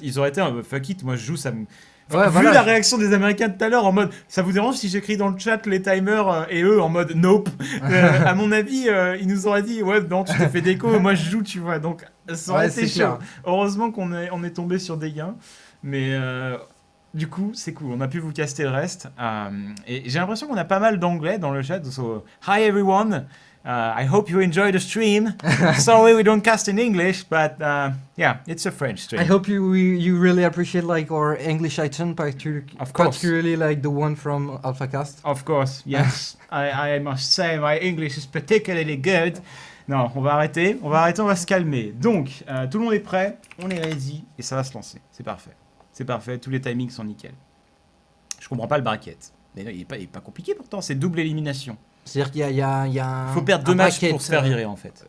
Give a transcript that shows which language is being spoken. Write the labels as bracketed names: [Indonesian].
[French] Ils auraient été [English] fuck it, [French] moi je joue, ça me. Enfin, vu la réaction des Américains de tout à l'heure en mode ça vous dérange si j'écris dans le chat les timers et eux en mode nope. À mon avis, ils nous auraient dit ouais, non, tu t'es fait déco, moi je joue, tu vois. Donc ça aurait été chaud. Heureusement qu'on est tombé sur Deguin. Mais du coup, c'est cool. On a pu vous caster le reste. Et j'ai l'impression qu'on a pas mal d'anglais dans le chat. [English] So, hi everyone. I hope you enjoy the stream. Sorry we don't cast in English, but yeah, it's a French stream. I hope you really appreciate like our English item, particularly like the one from AlphaCast. Of course, yes. I must say my English is particularly good. [French] Non, on va arrêter, on va se calmer. Donc, tout le monde est prêt, on est ready et ça va se lancer. C'est parfait, tous les timings sont nickel. Je comprends pas le bracket. Mais non, il est pas compliqué pourtant, c'est double élimination. C'est-à-dire qu'il y a un... Faut perdre 2 matchs pour se faire virer en fait.